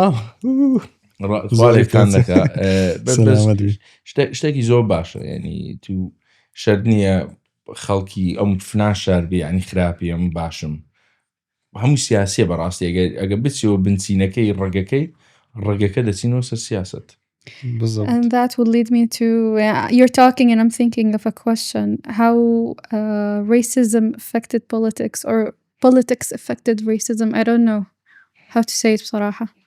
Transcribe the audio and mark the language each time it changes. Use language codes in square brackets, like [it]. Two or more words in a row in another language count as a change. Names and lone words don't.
[ckb] خواڵێکتان دەکا شتێکی زۆر باشە ینی تو شەرت نییە خەڵکی ئەم فلان شار بێ ینی خراپی ئەم باشم هەموو سیاسیە بەڕاستی ئەگە بچیەوە بنچینەکەی ڕێگەکە دەچینەوە سەر سیاست. [en] And that would lead me to you're talking and I'm thinking of a question how racism affected politics or politics affected racism. I don't know how to say it بصراحة.